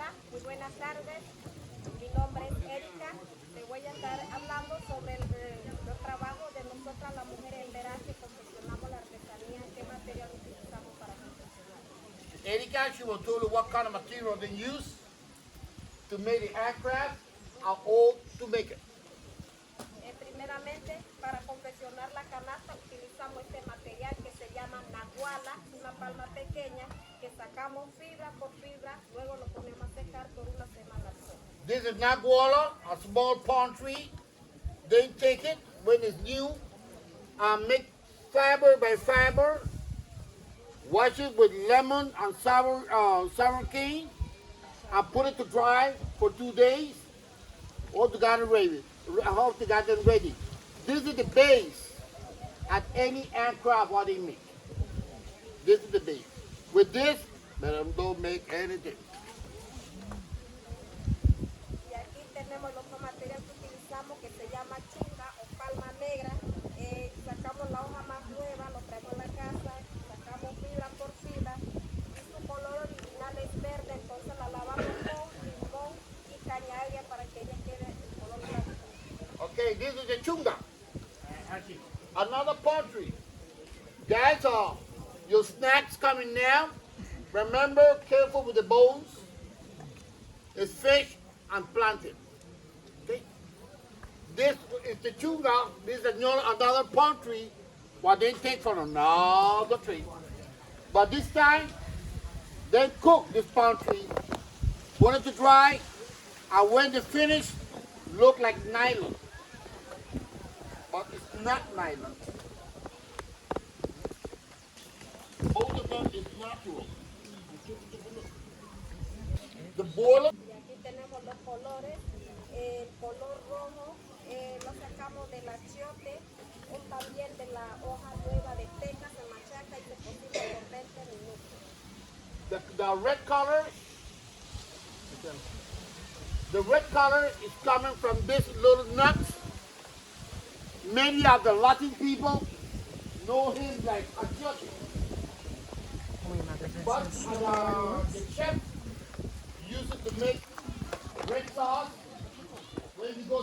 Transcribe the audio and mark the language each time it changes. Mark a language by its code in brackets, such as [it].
[es] Muy buenas tardes, mi nombre es Erika, te voy a estar hablando sobre el trabajo de nosotras las mujeres Embera que confeccionamos la artesanía, qué material utilizamos para confeccionar. [en] Erika, she will tell you what kind of material they use to make the aircraft and all to make it. [es] Primeramente, para confeccionar la canasta utilizamos este material que se llama naguala, una palma pequeña que sacamos fibra por fibra, luego lo ponemos a secar por una semana al sol. [en] This is naguala, a small palm tree. They take it when it's new and make fiber by fiber, wash it with lemon and sour cane, and put it to dry for 2 days. All together ready. All together ready. This is the base at any aircraft what they make. This is the base. With this, let them don't make anything. [es] Y aquí tenemos el otro material que utilizamos que se llama chunga o palma negra. Sacamos la hoja más nueva, lo traemos a la casa, sacamos fibra por fibra. Y su color original es verde, entonces la lavamos con limón y caña agria para que ella quede el color blanco. [en] Okay, this is the chunga. Another poultry. Guys, your snacks coming now. Remember, careful with the bones. It's fish and plantain. Okay? This is the chunga. This is another poultry. What they take from another tree. But this time, they cook this poultry. Want it to dry, and when they finish, look like nylon. But it's not nylon. Both of them is natural. The boiler. [es] Y aquí tenemos los colores. El color rojo lo sacamos del achiote o también de la hoja nueva de teca, se machaca y se cocina por 20 minutos. [en] The red color. The red color is coming from this little nuts. Many of the Latin people know him like achiote. But the chef used it to make red sauce when